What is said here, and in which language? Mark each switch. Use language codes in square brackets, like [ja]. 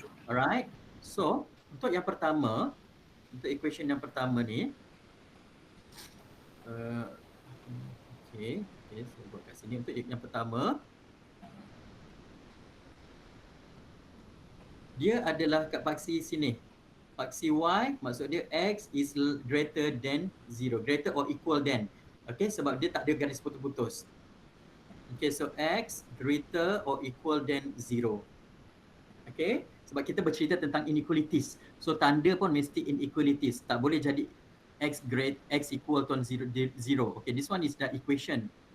[ms] Alright. So untuk yang pertama, untuk equation yang pertama ni, okay, Okay, saya buat kat sini. Untuk yang pertama, dia adalah kat paksi sini. Paksi Y maksud dia [en] X is greater than 0. Greater or equal than. [ms] Okay, sebab dia tak ada garis putus-putus. [en] Okay, so X greater or equal than 0. [ms] Okay, sebab kita bercerita tentang inequalities. So tanda pun mesti inequalities. Tak boleh jadi X [en] equal to [ms] 0. [en] Okay, this one is the equation.